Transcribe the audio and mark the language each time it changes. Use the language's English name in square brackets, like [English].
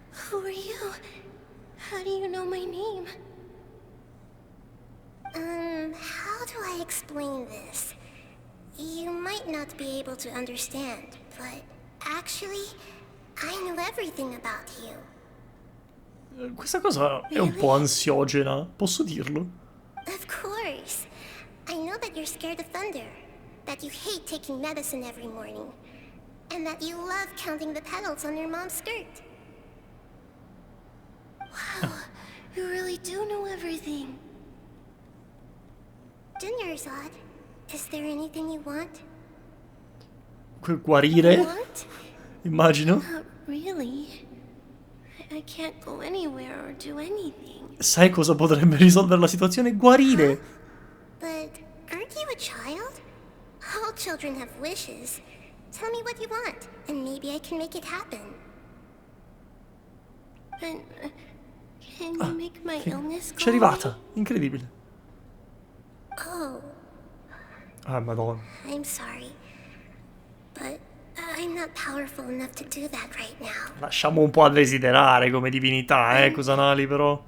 [English] Who are you? How do you know my name? How do I explain this? You might not be able to understand, but actually, I know everything about you. [Italian] Questa cosa è un po' ansiogena, posso dirlo? [English] Of course. I know that you're scared of thunder, that you hate taking medicine every morning, and that you love counting the petals on your mom's skirt. Wow, you really do know everything. Dunyarzad, is there anything you want? [Italian] Guarire? [English] What? [Italian] Immagino. [English] Not really. I can't go anywhere or do anything. [Italian] Sai cosa potrebbe risolvere la situazione? Guarire. [English] But aren't you a child? All children have wishes. Tell me what you want, and maybe I can make it happen. And can you make my illness go [Italian] C'è arrivata, incredibile. [English] away? Oh, [Italian] Ah, madonna. [English] I'm sorry. But I'm not powerful enough to do that right now. [Italian] Lasciamo un po' a desiderare come divinità, Kusanali, però.